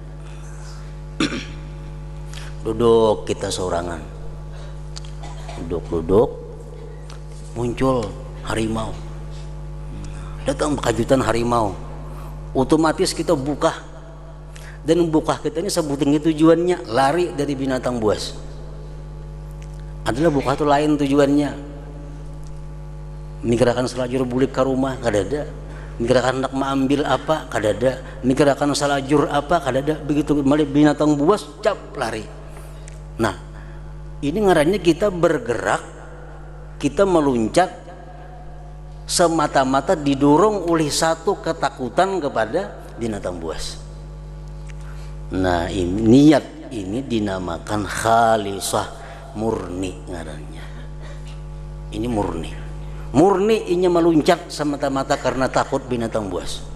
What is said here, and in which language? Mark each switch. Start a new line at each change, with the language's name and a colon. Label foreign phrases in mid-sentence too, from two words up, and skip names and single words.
Indonesian: Duduk kita sorangan, duduk muncul harimau, datang kejutan harimau, otomatis kita buka, dan buka kita ini sebuting tujuannya lari dari binatang buas.
Banjar: Adalah buka itu lain tujuannya, mikirkan selajur bulik ke rumah kada ada, mikirkan hendak mengambil apa kada ada, mikirkan selajur apa kada ada.
Indonesian: Begitu melihat binatang buas cap lari. Nah, ini ngarannya kita bergerak, kita meluncat semata-mata didorong oleh satu ketakutan kepada binatang buas. Nah, ini niat ini dinamakan khalisah, murni ngarannya. Ini murni. Murni ini meluncat semata-mata karena takut binatang buas.